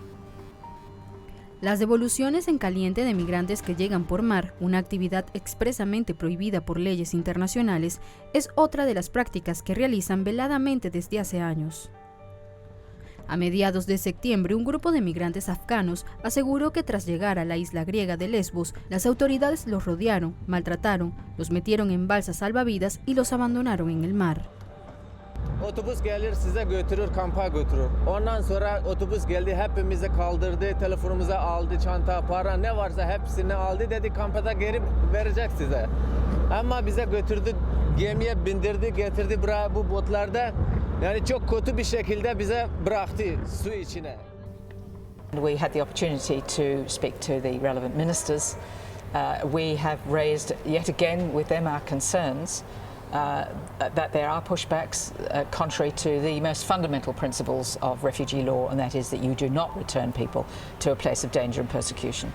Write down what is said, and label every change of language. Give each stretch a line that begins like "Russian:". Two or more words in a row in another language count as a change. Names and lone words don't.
Spanish: Las devoluciones en caliente de migrantes que llegan por mar, una actividad expresamente prohibida por leyes internacionales, es otra de las prácticas que realizan veladamente desde hace años. A mediados de septiembre, un grupo de migrantes afganos aseguró que tras llegar a la isla griega de Lesbos, las autoridades los rodearon, maltrataron, los metieron en balsas salvavidas y los abandonaron en el mar.
Turkish: Otobüs gelir size götürür, kampa götürür. Ondan sonra otobüs geldi, hepimizi kaldırdı, telefonumuza aldı, çanta, para ne varsa hepsini aldı, dedi kampada geri verecek size. Ama bize götürdü, gemiye bindirdi, getirdi bu botlarda. Yani çok kötü bir şekilde bize bıraktı su içine.
English: We had the opportunity to speak to the relevant ministers. We have raised yet again with them our concerns that there are pushbacks contrary to the most fundamental principles of refugee law, and that is that you do not return people to a place of danger and persecution.